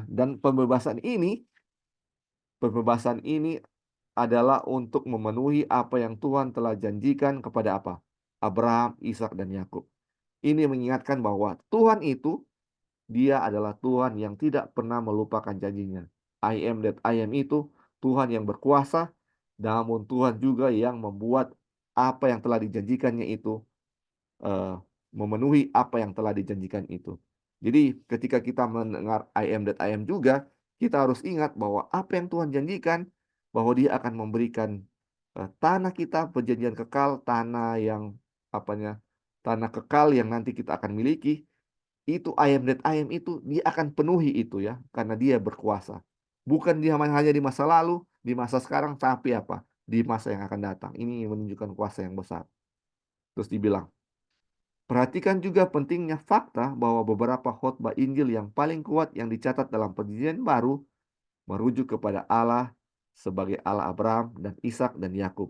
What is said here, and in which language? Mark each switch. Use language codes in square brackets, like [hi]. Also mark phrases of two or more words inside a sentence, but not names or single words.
[id] Dan pembebasan ini adalah untuk memenuhi apa yang Tuhan telah janjikan kepada Abraham, Ishak dan Yakub. Ini mengingatkan bahwa Tuhan itu, Dia adalah Tuhan yang tidak pernah melupakan janjinya. [en] I am that I am [id] itu Tuhan yang berkuasa, namun Tuhan juga yang membuat apa yang telah dijanjikannya itu memenuhi apa yang telah dijanjikan itu. Jadi ketika kita mendengar [en] I am that I am [id] juga, kita harus ingat bahwa apa yang Tuhan janjikan, bahwa Dia akan memberikan tanah kita, perjanjian kekal, tanah kekal yang nanti kita akan miliki. Itu [en] I am that I am [id] itu Dia akan penuhi itu ya, karena Dia berkuasa. Bukan Dia hanya di masa lalu, di masa sekarang, tapi di masa yang akan datang. Ini menunjukkan kuasa yang besar. Terus dibilang, perhatikan juga pentingnya fakta bahwa beberapa khotbah Injil yang paling kuat yang dicatat dalam Perjanjian Baru merujuk kepada Allah sebagai Allah Abraham dan Ishak dan Yakub.